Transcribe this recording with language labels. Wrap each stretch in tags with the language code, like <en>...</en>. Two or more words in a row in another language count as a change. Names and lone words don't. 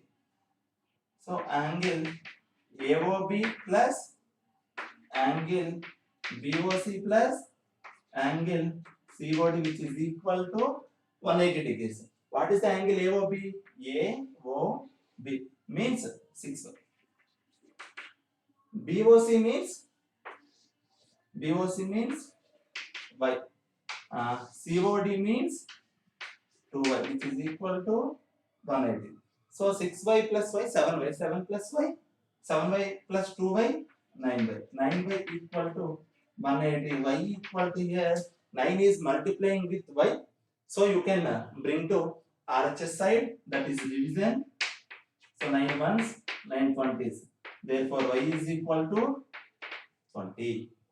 <en>So angle AOB plus angle BOC plus angle COD which is equal to 180 degrees. What is the angle AOB? AOB means 6. BOC means y. COD means 2y which is equal to 180. So 6y plus y 7y, 7 plus y 7y plus 2y 9y, 9y equal to 180, y equal to here 9 is multiplying with y, so you can bring to RHS side, that is division. So 9 ones 9 20s, therefore y is equal to 20.</en>